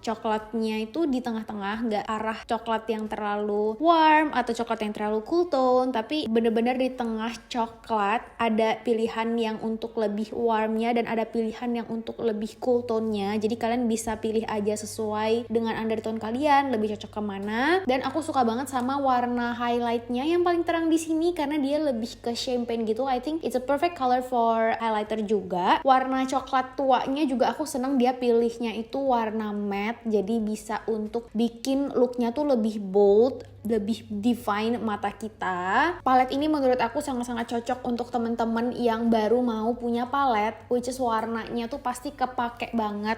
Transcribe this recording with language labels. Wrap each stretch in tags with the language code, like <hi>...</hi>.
<id>Coklatnya itu di tengah-tengah, nggak arah coklat yang terlalu warm atau coklat yang terlalu cool tone, tapi bener-bener di tengah coklat. Ada pilihan yang untuk lebih warmnya dan ada pilihan yang untuk lebih cool tone-nya. Jadi kalian bisa pilih aja sesuai dengan undertone kalian, lebih cocok kemana. Dan aku suka banget sama warna highlight-nya yang paling terang di sini karena dia lebih ke champagne gitu.</id> <en>I think it's a perfect color for highlighter juga.</en> <id>Warna coklat tuanya juga aku seneng dia pilihnya itu warna matte, jadi bisa untuk bikin looknya tuh lebih bold, lebih define mata kita. Palet ini menurut aku sangat-sangat cocok untuk temen-temen yang baru mau punya palet, which is warnanya tuh pasti kepake banget.</id>